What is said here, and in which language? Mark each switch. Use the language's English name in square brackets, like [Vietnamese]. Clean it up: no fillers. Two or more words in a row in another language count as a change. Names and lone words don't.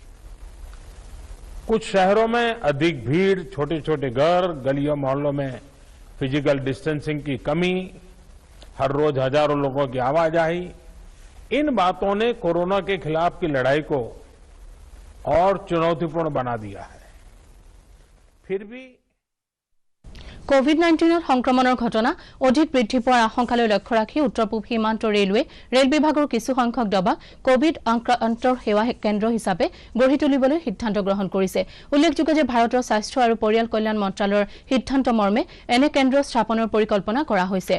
[Hindi] कुछ शहरों में अधिक भीड़, छोटे छोटे घर, गलियों मोहल्लों में [English] physical distancing [Hindi] की कमी, हर रोज हजारों लोगों की आवाजाही, इन बातों ने कोरोना के खिलाफ की लड़ाई को और चुनौतीपूर्ण बना दिया है। फिर भी [Assamese] कोविड-19 সংক্ৰমণৰ ঘটনা অধিক বৃদ্ধি পোৱাৰ আশংকালৈ লক্ষ্য ৰাখি উত্তৰ পূব সীমান্ত ৰেলৱে ৰেল বিভাগৰ কিছু সংখ্যক ডবা কোভিড আক্ৰান্তৰ সেৱা কেন্দ্ৰ হিচাপে গঢ়ি তুলিবলৈ সিদ্ধান্ত গ্ৰহণ কৰিছে। উল্লেখযোগ্য যে ভাৰতৰ স্বাস্থ্য আৰু পৰিয়াল কল্যাণ মন্ত্ৰালয়ৰ সিদ্ধান্ত মৰ্মে এনে কেন্দ্ৰ স্থাপনৰ পৰিকল্পনা কৰা হৈছে।